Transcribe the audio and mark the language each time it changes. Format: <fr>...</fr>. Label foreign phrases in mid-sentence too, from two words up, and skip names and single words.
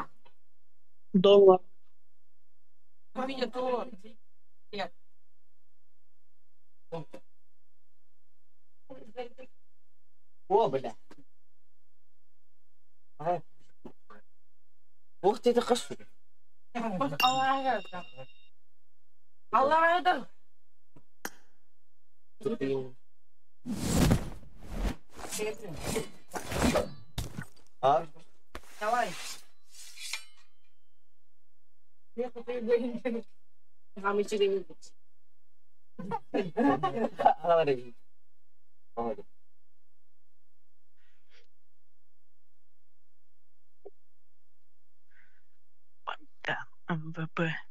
<ru>Дома. Меня то. Нет. О, бля. Ух ты, это хорошо.</ru> <tr>Allah razı Allah razı</tr> <ru>А? Давай. Я купил деньги. А мы тебе не будем. Да, МВП.</ru>